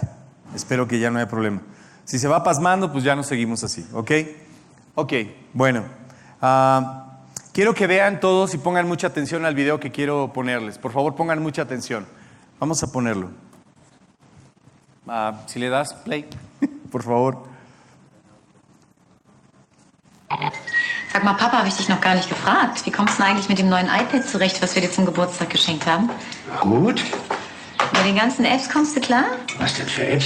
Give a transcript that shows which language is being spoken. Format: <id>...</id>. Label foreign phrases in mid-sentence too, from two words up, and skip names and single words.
<es>Espero que ya no haya problema. Si se va pasmando, pues ya nos seguimos así. ¿Ok? Ok, bueno. Quiero que vean todos y pongan mucha atención al video que quiero ponerles. Por favor, pongan mucha atención. Vamos a ponerlo. Si le das play, por favor.</es> <de>Sag mal, Papa, habe ich dich noch gar nicht gefragt. Wie kommst du denn eigentlich mit dem neuen iPad zurecht, was wir dir zum Geburtstag geschenkt haben? Gut. Mit den ganzen Apps kommst du klar? Was denn für Apps?</de>